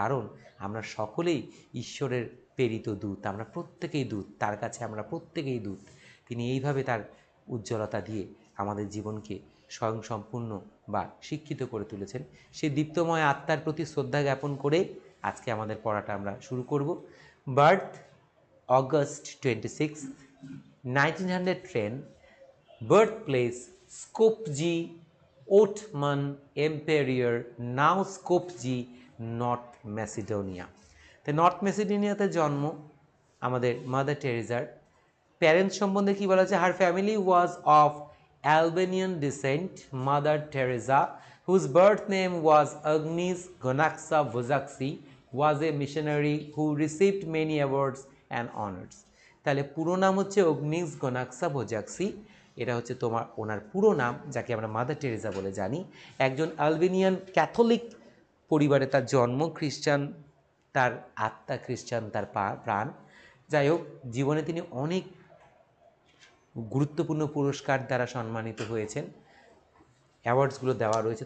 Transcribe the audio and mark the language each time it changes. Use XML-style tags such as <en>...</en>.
<bn>কারণ আমরা সকলেই ঈশ্বরের প্রেরিত দূত, আমরা প্রত্যেকেই দূত, তার কাছে আমরা প্রত্যেকেই দূত। তিনি এইভাবে তার উজ্জ্বলতা দিয়ে আমাদের জীবনকে স্বয়ংসম্পূর্ণ বা শিক্ষিত করে তুলেছেন। সেই দীপ্তময় আত্মার প্রতি শ্রদ্ধা জ্ঞাপন করে আজকে আমাদের পড়াটা আমরা শুরু করব।</bn> <en>Birth August 26, 1910, birthplace Skopje, Ottoman Empire, now Skopje, north Macedonia.</en> <bn>তো নর্থ ম্যাসিডোনিয়াতে জন্ম আমাদের মাদার টেরেসার।</bn> <en>parents</en> <bn>সম্বন্ধে কী বলা আছে,</bn> <en>Her family was of Albanian descent. Mother Teresa, whose birth name was Agnes Gonaksa Vojaksi, was a missionary who received many awards and honors.</en> <bn>তাহলে পুরো নাম হচ্ছে অগ্নিস গনাক্সা ভোজাক্সি, এটা হচ্ছে তোমার ওনার পুরো নাম, যাকে আমরা মাদার টেরেসা বলে জানি। একজন আলবেনিয়ান ক্যাথলিক পরিবারে তার জন্ম, খ্রিস্টান তার আত্মা, খ্রিস্টান তার প্রাণ। যাই হোক, জীবনে তিনি অনেক গুরুত্বপূর্ণ পুরস্কার দ্বারা সম্মানিত হয়েছেন, অ্যাওয়ার্ডসগুলো দেওয়া রয়েছে।</bn>